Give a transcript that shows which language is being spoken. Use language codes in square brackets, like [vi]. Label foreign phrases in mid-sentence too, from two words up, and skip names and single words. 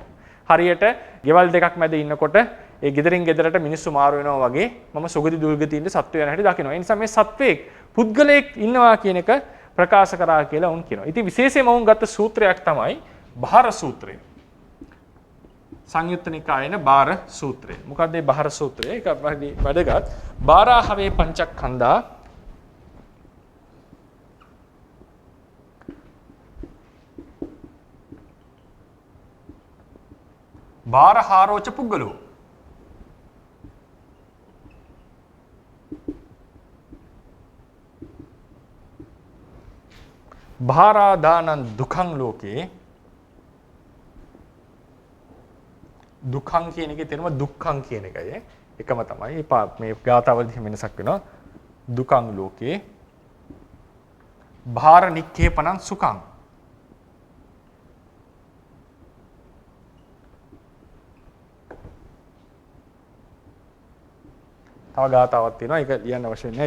[si] හරියට ගෙවල් දෙකක් මැද ඉන්නකොට ඒ ගෙදරින් ගෙදරට මිනිස්සු මාරු වෙනවා වගේ මම සුගති දුර්ගතියින්ද සත්වයන් හැටි දකිනවා. ඒ නිසා මේ සත්වයේ පුද්ගලයෙක් ඉන්නවා කියන එක ප්‍රකාශ කරා කියලා උන් කියනවා. ඉතින් විශේෂයෙන්ම උන් ගත්ත සූත්‍රයක් තමයි බාර සූත්‍රය. සංයුත්ත නිකායේන බාර සූත්‍රය. මොකක්ද මේ බාර සූත්‍රය? ඒක වැඩගත්. [pi] බාරාහවේ පංචස්කන්ධා බාරහාරෝච පුද්ගලෝ භාරාදානං දුක්ඛං ලෝකේ [si] දුක්ඛං කියන එකේ තේරුම දුක්ඛං කියන එකයි එකම තමයි මේ ගාථාවලදී වෙනසක් වෙනවා [pi] දුක්ඛං ලෝකේ භාර නික්ඛේපණං සුඛං [si] තව ගාථාවක් තියෙනවා ඒක ලියන්න අවශ්‍ය නැහැ.